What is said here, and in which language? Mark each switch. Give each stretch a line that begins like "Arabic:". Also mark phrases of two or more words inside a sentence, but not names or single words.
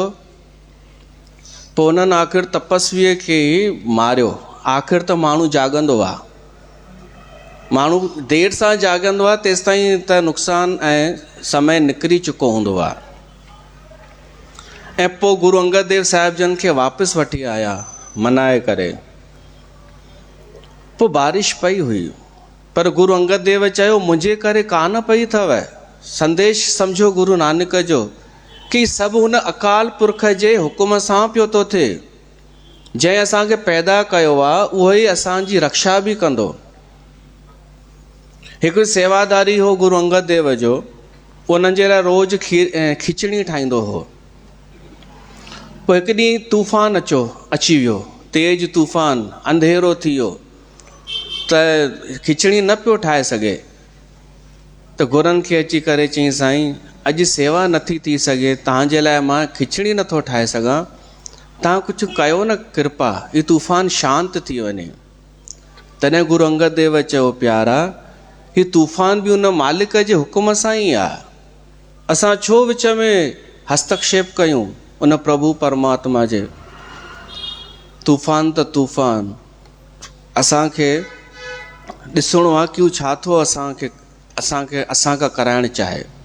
Sindhi: पोइ हुननि आख़िर तपस्वीअ खे मारियो। आख़िर त माण्हू जाॻंदो आहे, माण्हू देरि सां जाॻंदो आहे, तेसि ताईं त नुक़सानु ऐं समय निकिरी चुको हूंदो आहे। ऐं पोइ गुरु अंगद देव साहिब जन खे वापसि वठी आया मनाए करे। पोइ बारिश पई हुई, पर गुरु अंगद देव चयो, मुंहिंजे करे कान पई अथव। संदेश सम्झो गुरु नानक जो कि सभु हुन अकाल पुरख जे हुकुम सां पियो थो थिए। जंहिं असांखे पैदा कयो आहे उहो ई असांजी रक्षा बि कंदो। हिकु सेवादारी हो गुरु अंगद देव जो, उन्हनि जे लाइ रोज़ु खिचड़ी ठाहींदो हो। पोइ हिकु ॾींहुं तूफ़ान अची वियो, तेज़ तूफ़ान, अंधेरो थी वियो, त खिचड़ी न पियो ठाहे सघे। त गुरुनि खे अची करे चई, साईं अॼु सेवा नथी थी सघे, तव्हांजे लाइ मां खिचड़ी नथो ठाहे सघां, तव्हां कुझु कयो न कृपा, ही तूफ़ान शांत थी वञे। तॾहिं गुरु अंगद देव चयो, प्यारा ही तूफ़ान बि उन मालिक जे हुकुम सां ई आहे, असां छो विच में हस्तक्षेप कयूं उन प्रभु परमात्मा जे। तूफ़ान त तूफ़ान, असांखे ॾिसणो आहे कि हू छा थो असांखां कराइणु चाहे।